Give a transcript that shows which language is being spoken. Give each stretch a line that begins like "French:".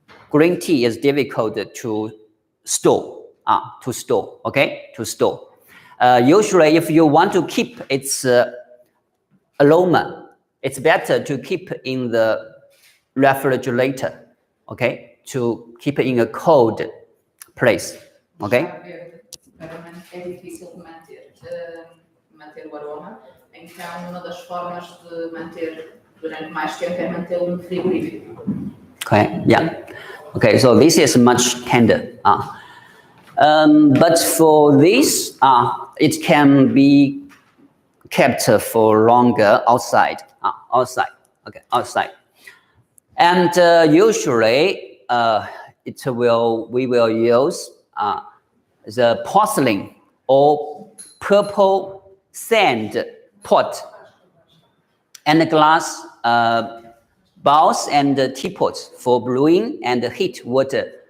English: Green tea is difficult to store. Okay, to store. Usually, if you want to keep its aroma, it's better to keep in the refrigerator. Okay, to keep it in a cold place. Okay.
Portuguese: É difícil manter o aroma, então uma das formas de manter durante mais tempo é mantê-lo no frigorífico.
English: Okay. Yeah. Okay. So this is much tender. But for this, it can be kept for longer outside. Okay, outside. And usually, we will use the porcelain or purple sand pot and glass bowls and teapots for brewing and heat water.